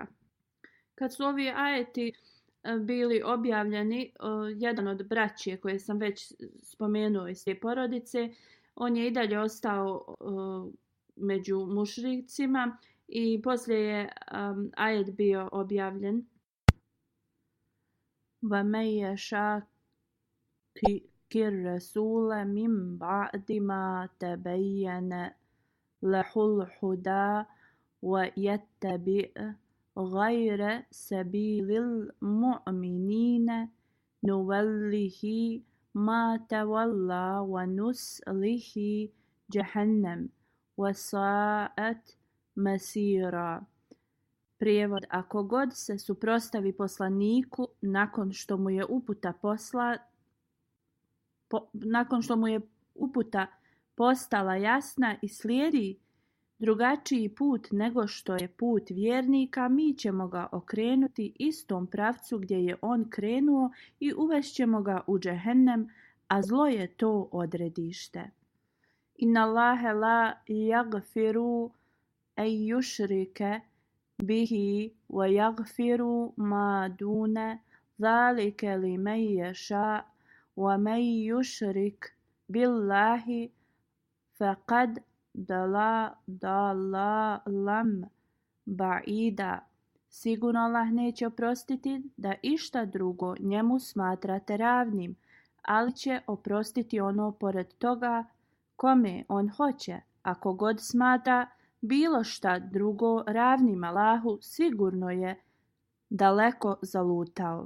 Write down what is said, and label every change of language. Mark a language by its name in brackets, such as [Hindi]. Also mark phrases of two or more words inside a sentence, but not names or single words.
[Bosnian] Kad su ovi ajeti bili objavljeni, jedan od braće koje sam već spomenuo iz te porodice, on je i dalje ostao među mušricima i poslije je ajet bio objavljen. [Arabic] وَمَن يَشَاقِقِ الرَّسُولَ مِن بَعْدِ مَا تَبَيَّنَ لَهُ الْهُدَى وَيَتَّبِعْ غَيْرَ سَبِيلِ الْمُؤْمِنِينَ نُوَلِّهِ مَا تَوَلَّى وَنُصْلِهِ جَهَنَّمَ وَسَاءَتْ مَصِيرًا. [Bosnian] Prijevod: ako god se suprotstavi poslaniku nakon što mu je uputa postala jasna i slijedi drugačiji put nego što je put vjernika, mi ćemo ga okrenuti istom pravcu gdje je on krenuo i uvešćemo ga u džehennem, a zlo je to odredište. [Arabic] إن الله لا يغفر أن يشرك به ويغفر ما دون ذلك لمن يشاء ومن يشرك بالله فقد ضل ضلالا بعيدا. [Bosnian] Sigurno Allah neće oprostiti da išta drugo njemu smatrate ravnim, ali će oprostiti ono pored toga kome on hoće. Ako god smatra bilo šta drugo ravnim Allahu, sigurno je daleko zalutao.